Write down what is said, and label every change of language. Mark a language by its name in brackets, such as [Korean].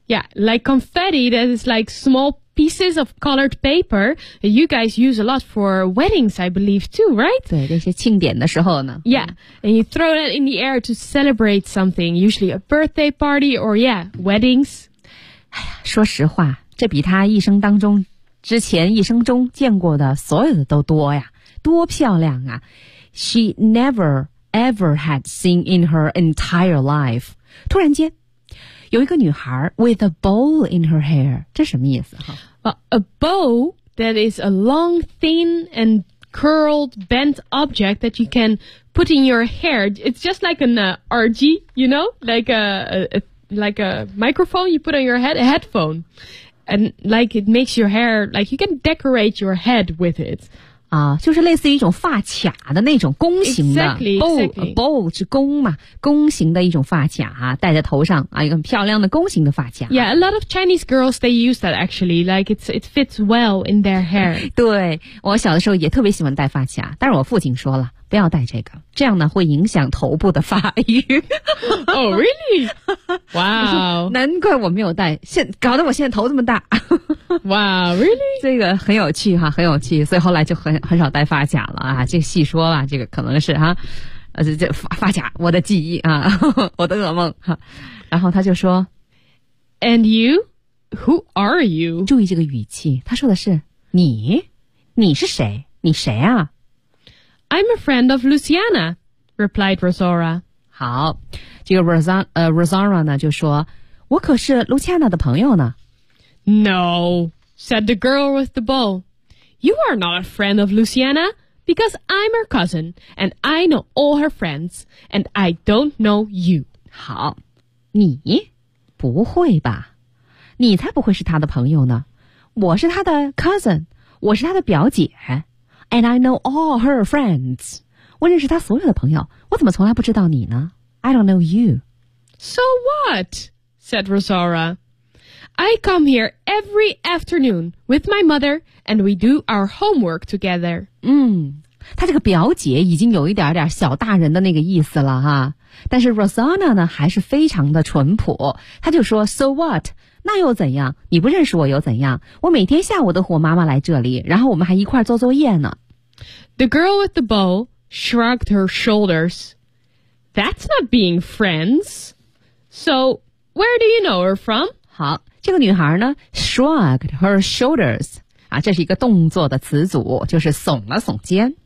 [English] Yeah, like confetti that is like small pieces of colored paper that you guys use a lot for weddings, I believe too, right? [Chinese] 对那些庆典的时候呢。 [English] Yeah, and you throw it in the air to celebrate something, usually a birthday party or yeah, weddings. [Chinese] 哎呀说实话这比他一生当中之前一生中见过的所有的都多呀多漂亮啊。 [English] She never ever had seen in her entire life. [Chinese] 突然间有一个女孩 [English] with a bow in her hair [Chinese] 这什么意思 [English] well, A bow that is a long thin and curled bent object that you can put in your hair It's just like an RG you know like a microphone you put on your head a headphone and like it makes your hair like you can decorate your head with it [Chinese] 就是类似于一种发卡的那种弓形的 [English] exactly, bow [Chinese] 是弓嘛弓形的一种发卡、啊、戴在头上、啊、一个很漂亮的弓形的发卡 [English] Yeah, a lot of Chinese girls they use that actually like it fits well in their hair [Chinese] 对我小的时候也特别喜欢戴发卡但是我父亲说了不要戴这个这样呢会影响头部的发育 [English] Oh really? Wow [Chinese] 难怪我没有戴现搞得我现在头这么大 [English] Wow, really? [Chinese] 这个很有趣哈，很有趣，所以后来就很少戴发卡了啊。这个细说吧，这个可能是哈，这发卡，我的记忆啊，我的噩梦哈。然后他就说 [English] ，And you, who are you? [Chinese] 注意这个语气，他说的是你，你是谁？你谁啊 [English] ？I'm a friend of Luciana, replied Rosaura. [Chinese] 好，这个 Rosaura 呢就说，我可是 Luciana 的朋友呢。 [English] No, said the girl with the bow. You are not a friend of Luciana, because I'm her cousin, and I know all her friends, and I don't know you. [Chinese] 好，你不会吧？你才不会是她的朋友呢。我是她的 cousin, 我是她的表姐 [English] and I know all her friends. [Chinese] 我认识她所有的朋友，我怎么从来不知道你呢？ [English] I don't know you. So what? Said Rosaura. I come here every afternoon with my mother and we do our homework together. [Chinese] 嗯她这个表姐已经有一点点小大人的那个意思了哈。但是 Rosanna 呢还是非常的淳朴。她就说 , [English] so what? [Chinese] 那又怎样你不认识我又怎样我每天下午都和我妈妈来这里然后我们还一块做作业呢。 [English] The girl with the bow shrugged her shoulders. That's not being friends. So, where do you know her from? [Chinese] 好这个女孩呢 [English] shrugged her shoulders, [Chinese] 啊这是一个动作的词组就是耸了耸肩。